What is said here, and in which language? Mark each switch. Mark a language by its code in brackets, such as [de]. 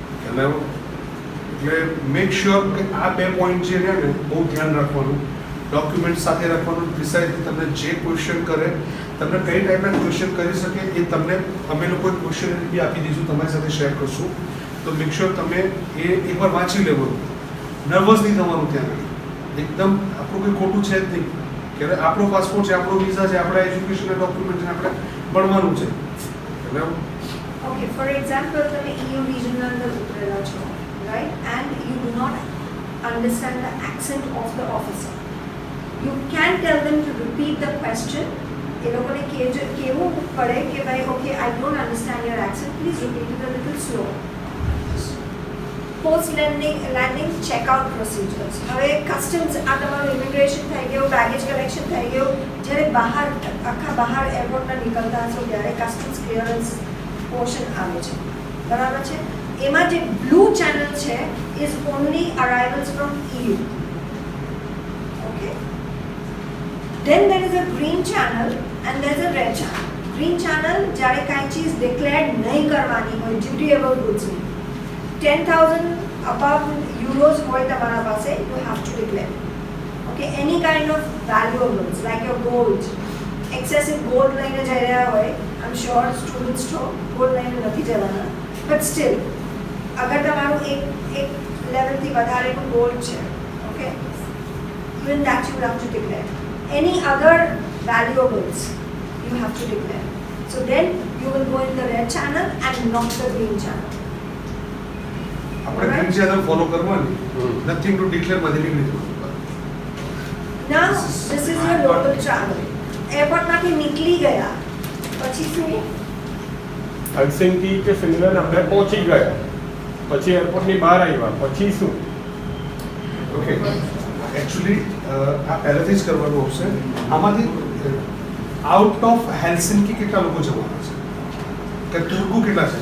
[gu] એટલે make sure કે આ બે પોઈન્ટ જે રહ્યા ને બહુ ધ્યાન રાખવાનું, ડોક્યુમેન્ટ સાથે રાખવાનું, પ્રિસાઇઝલી તમને જે ક્વેશ્ચન કરે, તમને કઈ ટાઈપના ક્વેશ્ચન કરી શકે એ તમને અમે લોકો ક્વેશ્ચન બી આપી દઈશું, તમારી સાથે શેર કરશું. તો મેક શ્યોર તમે એ એકવાર વાંચી લેવાનું, નર્વસ નહીં થવાનું. ત્યાં એકદમ આપણું કંઈ ખોટું છે જ નહીં કે આપણો પાસપોર્ટ છે, આપણો વિઝા છે, આપણા એજ્યુકેશનના ડોક્યુમેન્ટ છે, આપણે ભણવાનું છે. એટલે Okay, for example, તમે EU region ના અંદર ઉતરેલા છો, right? [en] And you do not understand the accent of the officer. You can tell them to repeat the question. [gu] એ લોકોને કહેવું પડે કે ભાઈ [en] okay, I don't understand your accent, please repeat it a little slow. Post landing checkout procedures. [gu] હવે customs આ તમારું immigration થઈ ગયું, બેગેજ કલેક્શન થઈ ગયું, જ્યારે બહાર આખા બહાર એરપોર્ટના નીકળતા હશો ત્યારે કસ્ટમ્સ ક્લિયરન્સ પોર્શન આવે છે, બરાબર છે? એમાં જે બ્લુ ચેનલ છે [en] Is only arrivals from EU. Okay, then there is a green channel and there is a red channel. [gu] Green channel જ્યારે કાંઈ ચીજ ડિક્લેર્ડ નહીં કરવાની હોય, ડ્યુટીએબલ ગુડ્સની 10,000 above euros હોય તમારા પાસે, [en] you have to declare. Okay, any kind of valuables like your gold, excessive gold [gu] લઈને જઈ રહ્યા હોય, [en] I'm sure students [gu] તો gold લઈને નથી જવાના, [en] but still [gu] અગર તમારું એક લેવલથી વધારેનું gold છે, [en] okay, even that you have to declare. Any other valuables you have to declare. So then you will go in the red channel and not the green channel. [gu] આપણે green channel follow કરવાની, [en] nothing to declare [gu] માંથી નીકળી જવાનું. [en] Now this is your local travel. [gu] એરપોર્ટમાંથી નીકળી ગયા પછી શું? હેલ્સિંકી કે ફિનલેન્ડ આપણે પહોંચી ગયા, પછી એરપોર્ટની બહાર આવ્યા, પછી શું? ઓકે એકચ્યુઅલી આ પહેલેથી જ કરવાનું આવશે. આમાંથી આઉટ ઓફ હેલ્સિન્કી કેટલા લોકો જવાના છે? કે તુર્કુ કેટલા છે?